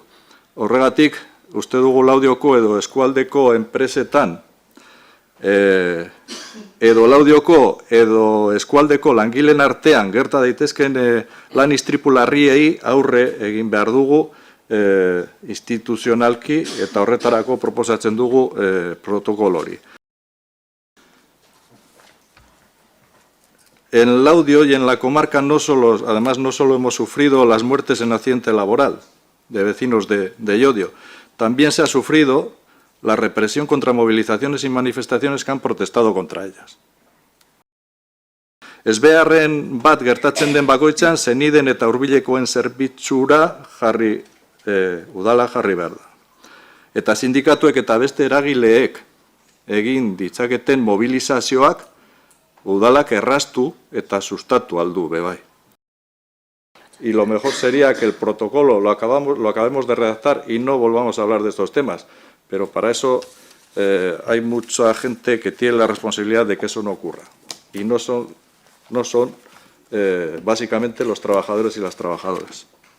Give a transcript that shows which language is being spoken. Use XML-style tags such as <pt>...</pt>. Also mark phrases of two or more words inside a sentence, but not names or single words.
<eu>Horregatik, uste dugu Laudioko edo eskualdeko enpresetan, edo Laudioko edo eskualdeko langileen artean gerta daitezken lan istripu larriei aurre egin behar dugu instituzionalki eta horretarako proposatzen dugu protokolo hori.</eu> <es>En Laudio y en la comarca además no solo hemos sufrido las muertes en accidente laboral de vecinos de Llodio, también se ha sufrido la represión contra movilizaciones y manifestaciones que han protestado contra ellas.</es> <eu>Ezbeharren bat gertatzen den bakoitzan seniden eta hurbilekoen zerbitzura udala jarri behar da. Eta sindikatuek eta beste eragileek egin ditzaketen mobilizazioak udalak erraztu eta sustatu aldu bebai.</eu> <es>Y lo mejor sería que el protocolo lo acabemos de redactar y no volvamos a hablar de estos temas. Pero para eso hay mucha gente que tiene la responsabilidad de que eso no ocurra. Y no son básicamente los trabajadores y las trabajadoras.</es>